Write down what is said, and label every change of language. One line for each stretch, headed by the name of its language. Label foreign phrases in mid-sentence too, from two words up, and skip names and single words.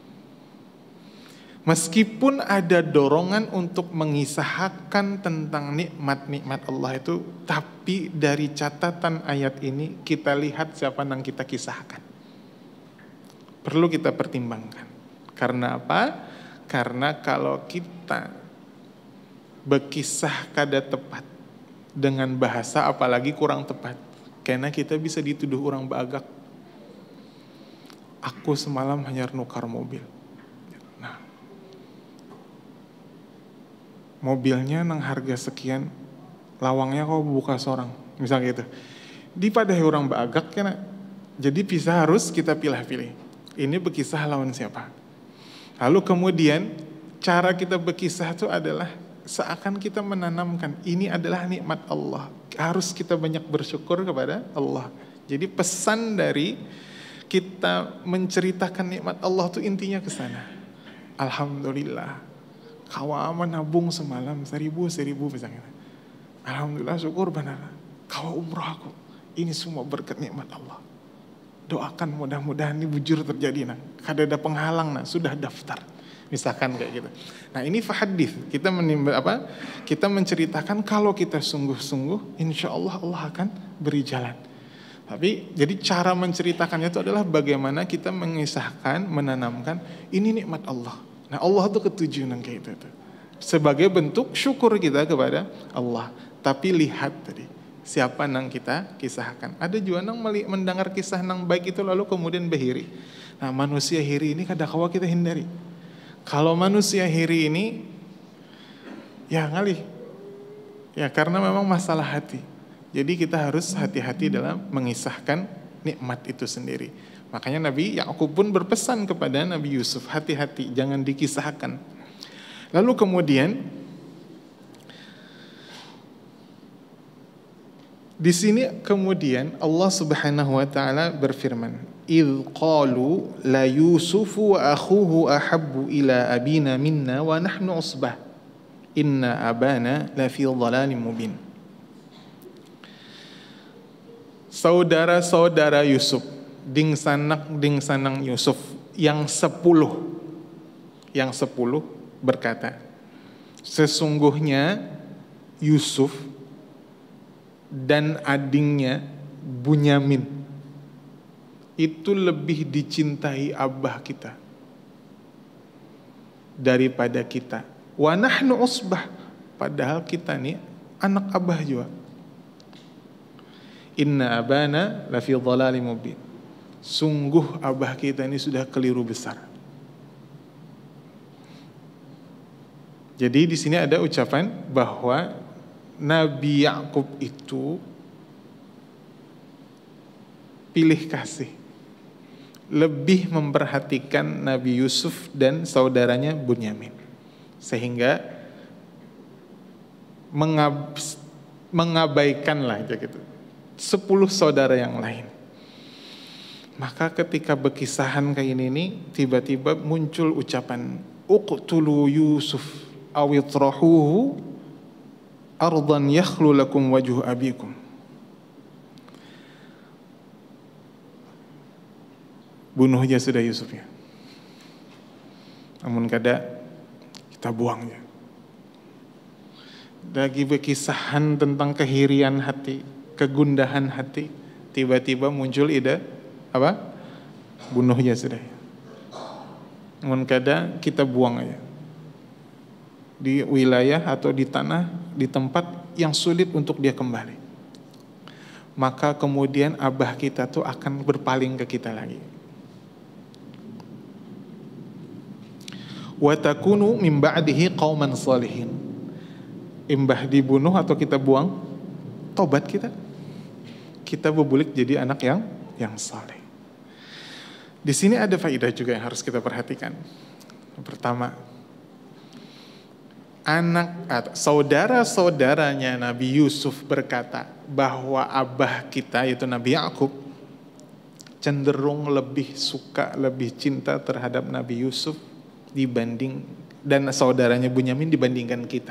Indonesian: Meskipun ada dorongan untuk mengisahkan tentang nikmat-nikmat Allah itu, tapi dari catatan ayat ini kita lihat siapa yang kita kisahkan. Perlu kita pertimbangkan. Karena apa? Karena kalau kita berkisah kada tepat dengan bahasa apalagi kurang tepat, karena kita bisa dituduh orang bagak. Aku semalam hanya nukar mobil. Nah, mobilnya nang harga sekian, lawangnya kau buka seorang, misalnya gitu. Dipadahi orang bagak kena. Jadi bisa harus kita pilih-pilih. Ini berkisah lawan siapa? Lalu kemudian cara kita berkisah itu adalah seakan kita menanamkan ini adalah nikmat Allah. Harus kita banyak bersyukur kepada Allah. Jadi pesan dari kita menceritakan nikmat Allah itu intinya ke sana. Alhamdulillah, kawa menabung semalam 1.000 misalnya. Alhamdulillah, syukur benar. Kawa umroh aku. Ini semua berkat nikmat Allah. Doakan mudah-mudahan ini bujur terjadi. Nah, kada ada penghalang, nah sudah daftar. Misalkan kayak gitu. Nah, ini fahadits. Kita menceritakan kalau kita sungguh-sungguh,
Arabic: إن شاء الله
Indonesian: Allah akan beri jalan. Tapi jadi cara menceritakannya itu adalah bagaimana kita mengisahkan, menanamkan ini nikmat Allah. Nah, Allah itu ketujuh nang kayak itu. Sebagai bentuk syukur kita kepada Allah. Tapi lihat tadi, siapa nang kita kisahkan. Ada juga nang mendengar kisah nang baik itu lalu kemudian berhiri. Nah, manusia hiri ini kada kawa kita hindari. Kalau manusia hiri ini ya ngalih. Ya karena memang masalah hati. Jadi kita harus hati-hati dalam mengisahkan nikmat itu sendiri. Makanya Nabi Yakub pun berpesan kepada Nabi Yusuf, hati-hati, jangan dikisahkan. Lalu kemudian di sini kemudian Allah Subhanahu wa taala berfirman,
Arabic: "إذ قالوا ليوسف وأخوه أحب إلى أبينا منا ونحن عصبة. إن أبانا لفي ضلال مبين."
Indonesian: Saudara-saudara Yusuf, dingsanang Yusuf yang 10 berkata, sesungguhnya Yusuf dan adingnya Bunyamin itu lebih dicintai abah kita daripada kita.
Arabic: ونحن عصبة,
Indonesian: padahal kita nih anak abah juga.
Arabic: إن أبانا لفي ضلال مبين.
Indonesian: Sungguh abah kita ini sudah keliru besar. Jadi di sini ada ucapan bahwa Nabi Yakub itu pilih kasih, lebih memperhatikan Nabi Yusuf dan saudaranya Bunyamin, sehingga mengabaikanlah gitu 10 saudara yang lain. Maka ketika berkisahan kayak ini tiba-tiba muncul ucapan
Arabic: اقتلوا يوسف أو اطرحوه أرضا يخل لكم وجه أبيكم.
Indonesian: Bunuh aja sudah Yusufnya, namun kada kita buang aja. Lagi berkisahan tentang kehirian hati, kegundahan hati, tiba-tiba muncul ide apa? Bunuh aja sudah. Namun kada kita buang aja di wilayah atau di tanah, di tempat yang sulit untuk dia kembali. Maka kemudian abah kita tuh akan berpaling ke kita lagi.
Arabic: وتكونوا من بعده قوما صالحين.
Indonesian: Imbah dibunuh atau kita buang, tobat kita. Kita berbulik jadi anak yang saleh. Di sini ada faedah juga yang harus kita perhatikan. Pertama, saudara-saudaranya Nabi Yusuf berkata bahwa abah kita yaitu Nabi Yakub cenderung lebih suka, lebih cinta terhadap Nabi Yusuf dibanding dan saudaranya Bunyamin dibandingkan kita.